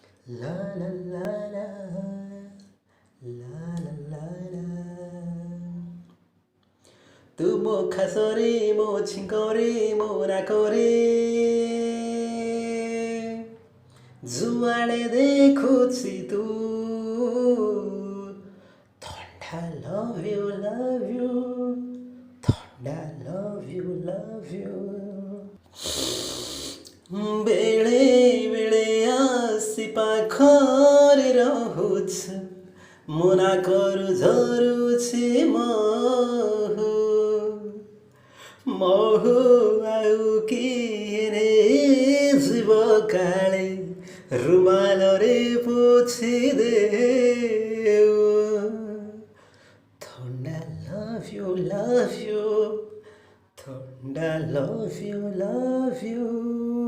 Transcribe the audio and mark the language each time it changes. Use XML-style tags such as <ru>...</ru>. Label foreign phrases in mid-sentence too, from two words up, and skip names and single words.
<or>La la la la, la la la la. ତୁ ମୋ ଖାସରେ ମୋ ଛିଙ୍କରେ ମୋ ରାକରେ ଯୁଆଡ଼େ ଦେଖୁଛି ତୁ ଥଣ୍ଡା</or> <en>love you</en> <or>ଥଣ୍ଡା</or> <en>love you</en> <or>ବେଳେ ବେଳେ ଆସି ପାଖରେ ରହୁଛୁ ମନା କରୁ ଝରୁଛି ମହୁ ମହୁ ଆଉ କିଏ ନେଇଯିବ କାଳେ ରୁମାଲରେ ପୋଛି ଦେଉ</or> <en>ଥଣ୍ଡା love you ଥଣ୍ଡା love you</en>